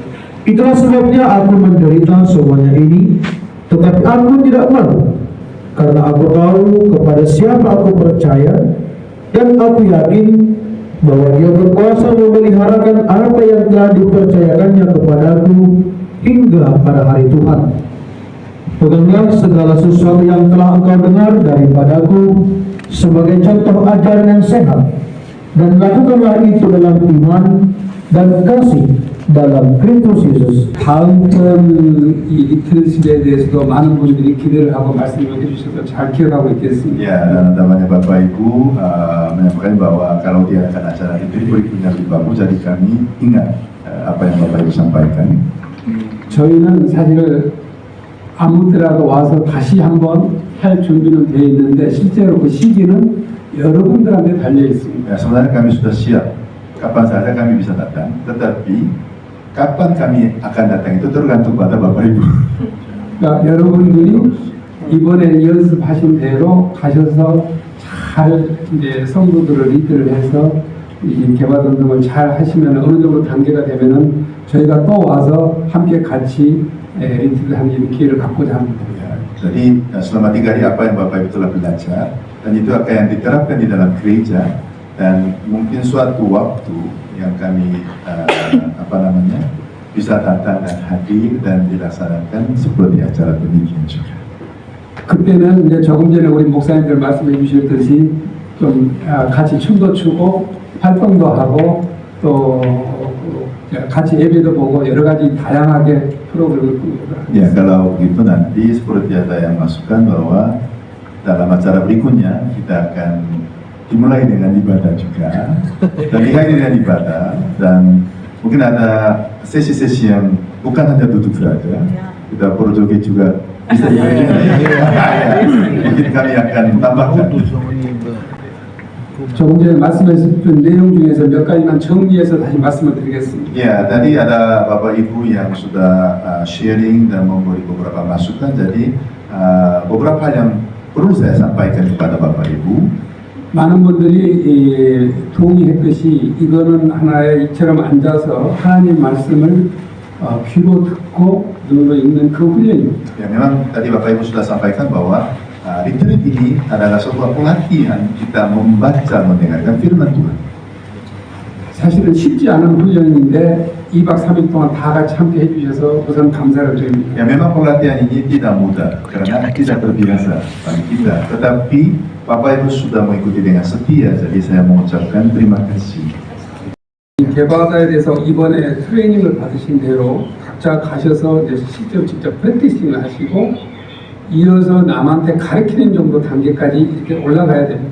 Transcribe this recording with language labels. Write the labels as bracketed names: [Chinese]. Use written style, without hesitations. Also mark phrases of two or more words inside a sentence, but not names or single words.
[Indonesian] Itulah sebabnya aku menderita semuanya ini, tetapi aku tidak malu, karena aku tahu kepada siapa aku percaya, dan aku yakin bahwa Dia berkuasa memeliharakan apa yang telah dipercayakannya kepadaku hingga pada hari Tuhan. Peganglah segala sesuatu yang telah engkau dengar daripadaku sebagai contoh ajaran yang sehat, dan lakukanlah itu dalam iman dan kasih dalam Kristus Yesus. [Korean] 다음 이 이틀 시대에 대해서도 많은 분들이 기대를 하고 말씀을 해주셔서 잘 기억하고 있겠습니다. [Indonesian] Ya, namanya Bapak Ibu menyampaikan bahwa kalau diadakan acara itu berikutnya lebih bagus, jadi kami ingat apa yang Bapak Ibu sampaikan. [Korean] 저희는 사실 아무 때라도 와서 다시 한번 할 준비는 되어 있는데 실제로 그 시기는 여러분들한테 달려 있습니다. [Indonesian] Ya, sebenarnya kami sudah siap kapan saja kami bisa datang, tetapi kapan kami akan datang itu tergantung pada Bapak Ibu. [Korean] 그러니까 여러분들이 이번에 연습하신 대로 가셔서 잘 이제 성도들을 리드를 해서 이 개발운동을 잘 하시면 어느 정도 단계가 되면은 저희가 또 와서 함께 같이 리드를 하는 기회를 갖고자 합니다. [Indonesian] Jadi selama 3 hari apa yang Bapak Ibu telah belajar, dan itu akan yang diterapkan di dalam gereja, dan mungkin suatu waktu yang kami bisa datang dan hadir dan dilaksanakan seperti acara demikian juga. [Korean] 그때는 이제 조금 전에 우리 목사님들 말씀해 주셨듯이 좀 같이 춤도 추고 활동도 하고 또 같이 예배도 보고 여러 가지 다양하게 프로그램을 꾸립니다. [Indonesian] Ya, kalau begitu nanti seperti ada yang masukkan bahwa dalam acara berikutnya kita akan dimulai dengan ibadah juga dan diakhiri dengan ibadah, dan mungkin ada sesi-sesi yang bukan hanya duduk saja, kita berjoget juga bisa juga. Mungkin kami akan tambahkan. [Korean] 조금 전에 말씀하셨던 내용 중에서 몇 가지만 정리해서 다시 말씀을 드리겠습니다. [Indonesian] Ya, tadi ada Bapak Ibu yang sudah sharing dan memberi beberapa masukan, jadi beberapa hal yang perlu saya sampaikan kepada Bapak Ibu. [Korean] 많은 분들이 동의했듯이 이거는 하나의 이처럼 앉아서 하나님 말씀을 귀로 듣고 눈으로 읽는 그 훈련입니다. [Indonesian] Ya, memang tadi Bapak Ibu sudah sampaikan bahwa retreat ini adalah sebuah pelatihan kita membaca, mendengarkan firman Tuhan. [Korean] 사실은 쉽지 않은 훈련인데 2박 3일 동안 다 같이 함께 해주셔서 우선 감사를 드립니다. [Indonesian] Ya, memang pelatihan ini tidak mudah karena tidak terbiasa bagi kita, tetapi Bapak Ibu sudah mengikuti dengan setia, jadi saya mengucapkan terima kasih. [Korean] 이 개발에 대해서 이번에 트레이닝을 받으신 대로 각자 가셔서 이제 직접 프랙티싱을 하시고 이어서 남한테 가르치는 정도 단계까지 이렇게 올라가야 됩니다.